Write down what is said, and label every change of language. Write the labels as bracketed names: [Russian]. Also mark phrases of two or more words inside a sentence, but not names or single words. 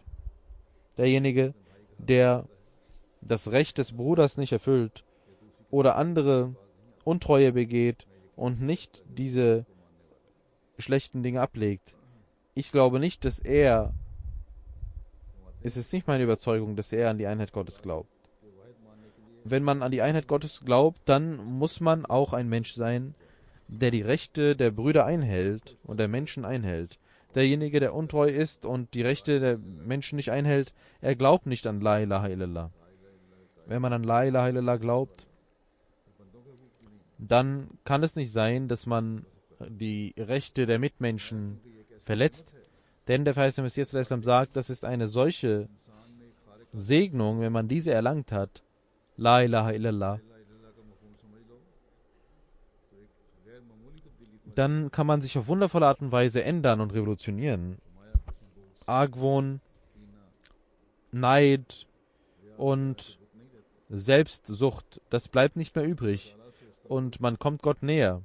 [German] Derjenige, der das Recht des Bruders nicht erfüllt oder andere Untreue begeht und nicht diese schlechten Dinge ablegt, ich glaube nicht, es ist nicht meine Überzeugung, dass er an die Einheit Gottes glaubt. wenn man an die Einheit Gottes glaubt, dann muss man auch ein Mensch sein, der die Rechte der Brüder einhält und der Menschen einhält. Derjenige, der untreu ist und die Rechte der Menschen nicht einhält, er glaubt nicht an [Arabic] لا إله إلا الله. [German] Wenn man an [Arabic] لا إله إلا الله [German] glaubt, dann kann es nicht sein, dass man die Rechte der Mitmenschen verletzt. Denn der verheißene Messias sagt, das ist eine solche Segnung, wenn man diese erlangt hat, [Arabic] لا إله إلا الله, [German] dann kann man sich auf wundervolle Art und Weise ändern und revolutionieren. Argwohn, Neid und Selbstsucht, das bleibt nicht mehr übrig und man kommt Gott näher.